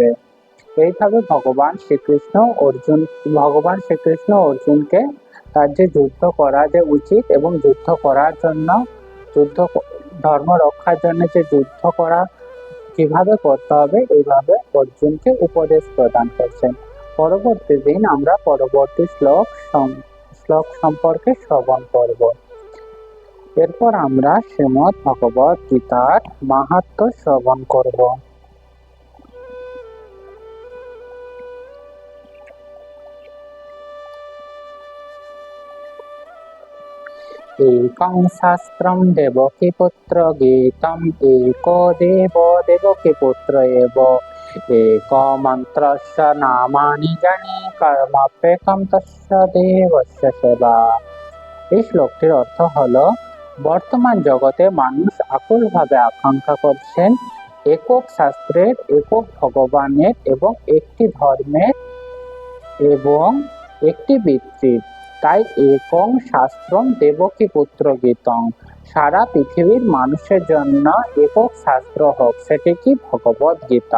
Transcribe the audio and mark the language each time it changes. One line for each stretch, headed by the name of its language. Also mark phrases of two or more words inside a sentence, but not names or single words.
Bangla: এইভাবে ভগবান শ্রীকৃষ্ণ অর্জুনকে তার যে যুদ্ধ করা যে উচিত এবং যুদ্ধ করার জন্য ধর্ম রক্ষার জন্য যে যুদ্ধ করা কিভাবে করতে হবে এইভাবে অর্জুনকে উপদেশ প্রদান করছেন। পরবর্তী দিন আমরা পরবর্তী শ্লোক সম্পর্কে শ্রবণ করব। এরপর আমরা শ্রীমদ্ ভগবদ গীতার মাহাত্ম্য শ্রবণ করব।
Sanskrit: एकं शास्त्रं देवकीपुत्र गीतम् एको देवो देवकीपुत्र एव एको मन्त्रस्य नामानि जाने कर्मप्येकं तस्य देवस्य सेवा।
Bangla: এই শ্লোকটির অর্থ হলো, বর্তমান জগতে মানুষ আকুলভাবে আকাঙ্ক্ষা করছেন একক শাস্ত্রের, একক ভগবানের এবং একটি ধর্মের এবং একটি বৃত্তির। তাই
Sanskrit: একং শাস্ত্রম দেবকী পুত্র গীতং,
Bangla: সারা পৃথিবীর মানুষের জন্য একক শাস্ত্র হোক, সেটি কি ভগবদ গীতা।